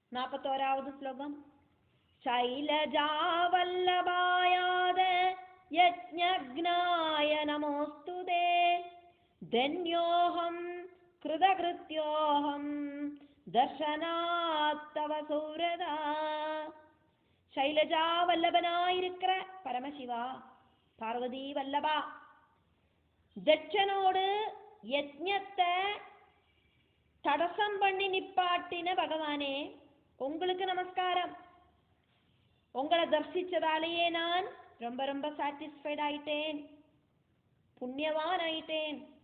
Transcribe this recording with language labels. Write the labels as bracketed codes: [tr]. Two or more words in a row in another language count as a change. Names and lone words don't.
[ta] 41வது ஸ்லோகம். [sa] शैलजावल्लभायाद यज्ञज्ञाय नमोस्तुते धन्योऽहं कृतकृत्योऽहं दर्शनात्तव सौरदा. [ta] शैलजा வல்லபனாயிருக்கிற பரமசிவா, பார்வதி வல்லபா, தட்சனோடு யஜ்ஞத்தை தடசம் பண்ணி நிப்பாட்டின பகவானே, உங்களுக்கு நமஸ்காரம். உங்களை தரிசிச்சதாலேயே நான் ரொம்ப ரொம்ப சாட்டிஸ்ஃபைட் ஆயிட்டேன், புண்ணியவான் ஆயிட்டேன்.